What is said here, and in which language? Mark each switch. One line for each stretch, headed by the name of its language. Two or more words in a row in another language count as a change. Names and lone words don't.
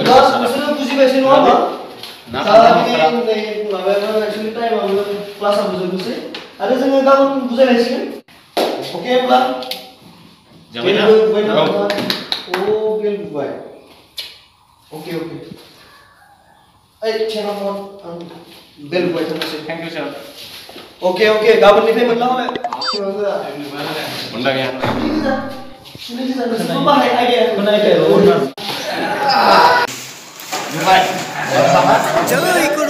Bodo: दा नोंसोरो बुजिबायसै नङा होमबा दा नै माबायाबो
English: actually time
Bodo: क्लासाबो जोबनोसै आरो जोङो गाबोन बुजायलायसिगोन अके होमब्ला जाबायना ओ बेल बुबाय
English: okay okay
Bodo: ओइ चेनाव आं बेल बुबाय थांनोसै
English: thank you sir okay okay
Bodo: गाबोननिफ्राय मोनला हले मोनला गैया नोंसोरबो बाहाय आइडिया Janai.